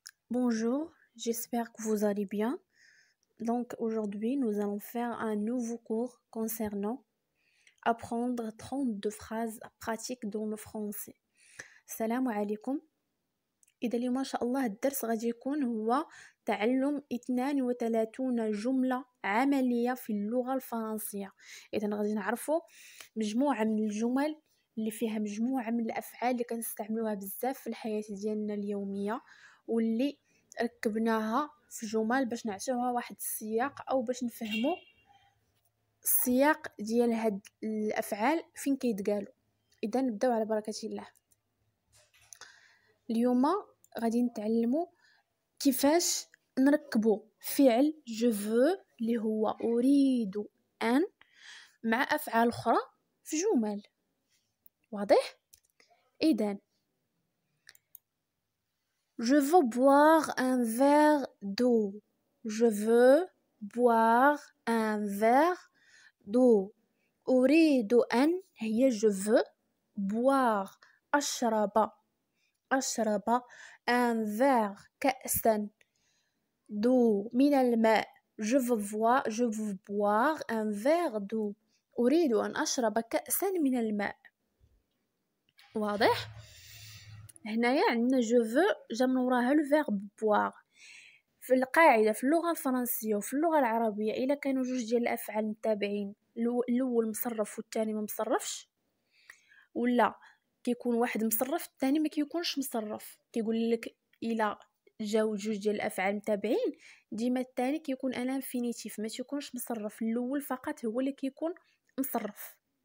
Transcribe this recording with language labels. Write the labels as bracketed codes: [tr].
[fr] Bonjour, j'espère que vous allez bien. Donc aujourd'hui, nous allons faire un nouveau cours concernant apprendre 32 phrases pratiques dans le français. [ar] السلام عليكم. إذا اليوم إن شاء الله الدرس غادي يكون هو تعلم 32 جملة عملية في اللغة الفرنسية. إذا غادي نعرفوا مجموعة من الجمل اللي فيها مجموعة من الأفعال اللي كنستعملوها بزاف في الحياة ديالنا اليومية، واللي ركبناها في جمل باش نعطيوها واحد السياق او باش نفهموا السياق ديال هاد الافعال فين كيتقالوا. اذا نبداو على بركه الله. اليوم غادي نتعلموا كيفاش نركبوا فعل جو فو اللي هو اريد ان مع افعال اخرى في جمل. واضح؟ اذا [fr] Je veux boire un verre d'eau. Je veux boire un verre d'eau. [ar] أريد أن هي [fr] je veux boire [ar] أشرب [fr] un verre [ar] كأسا [fr] d'eau [ar] من الماء. [fr] Je veux boire un verre d'eau. [ar] أريد أن أشرب كأسا من الماء. واضح؟ هنايا عندنا جو فو جا من وراها لو فيرب بوار. في القاعده في اللغه الفرنسيه وفي اللغه العربيه الا كانوا جوج ديال الافعال متابعين، الاول مصرف والثاني ما مصرفش، ولا كيكون واحد مصرف الثاني ما كيكونش مصرف، كيقول لك الا جاو جوج ديال الافعال متابعين ديما الثاني كيكون ان انفينيتيف ما تيكونش مصرف، الاول فقط هو اللي كيكون مصرف.